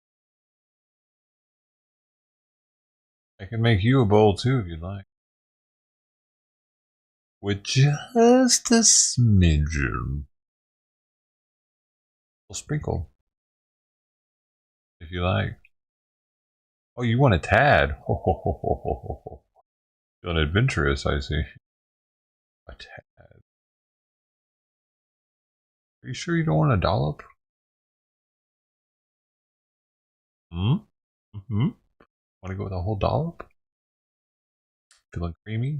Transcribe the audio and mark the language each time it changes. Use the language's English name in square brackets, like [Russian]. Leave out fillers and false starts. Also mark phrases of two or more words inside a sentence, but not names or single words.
[English] I can make you a bowl too if you'd like. With just a smidgen. A sprinkle. If you like. Oh, you want a tad? Ho, ho, ho, ho, ho, ho. Feeling adventurous, I see. A tad. Are you sure you don't want a dollop? Want to go with a whole dollop? Feeling creamy?